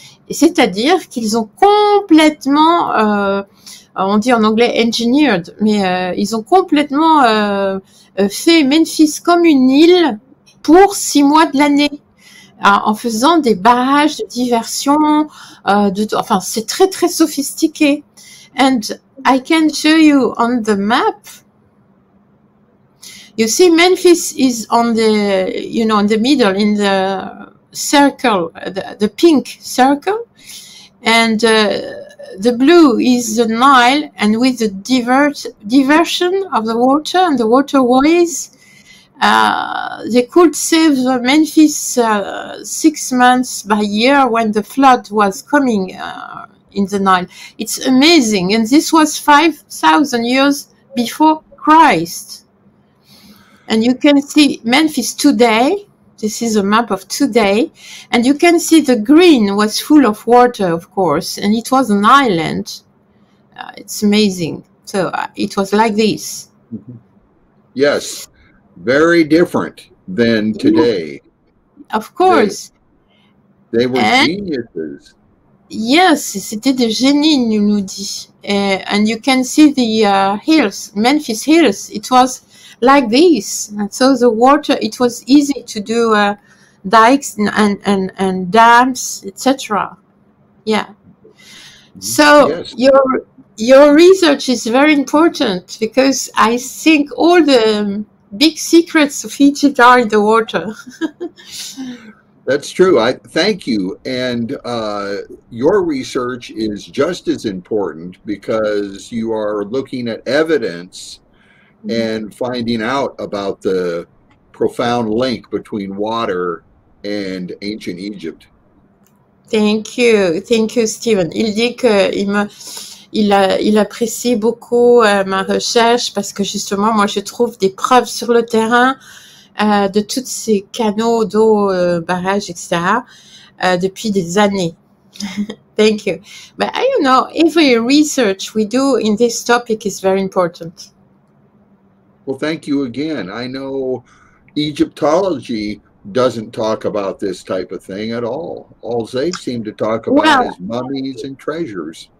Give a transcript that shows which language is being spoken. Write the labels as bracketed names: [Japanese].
[French] C'est-à-dire qu'ils ont complètement, on dit en anglais engineered, mais ils ont complètement fait Memphis comme une île pour 6 mois de l'année, en faisant des barrages de diversion, enfin c'est très très sophistiqué. [English] And I can show you on the map. You see, Memphis is on the, you know, in the middle, in the circle, the pink circle, and the blue is the Nile, and with the diversion of the water and the waterways, they could save Memphis 6 months by year when the flood was coming in the Nile. It's amazing, and this was 5,000 years before Christ. And you can see Memphis today. This is a map of today. And you can see the green was full of water, of course, and it was an island. It's amazing. So it was like this. Yes, very different than today. Of course. They were geniuses. [French] Yes, c'était des génies, nous dit. [English] And you can see the hills, Memphis hills. It was like this, and so the water, it was easy to do dikes and dams, etc. Yeah. So yes. Your research is very important, because I think all the big secrets of Egypt are in the water. That's true. I thank you. And your research is just as important, because you are looking at evidence and finding out about the profound link between water and ancient Egypt. Thank you, Stephen. [French] Il dit que il apprécie beaucoup ma recherche, parce que justement, moi, je trouve des preuves sur le terrain de tous ces canaux d'eau, barrages, etc. Depuis des années. [English] Thank you. But you know, every research we do in this topic is very important. Well, thank you again. I know Egyptology doesn't talk about this type of thing at all. All they seem to talk about is mummies and treasures.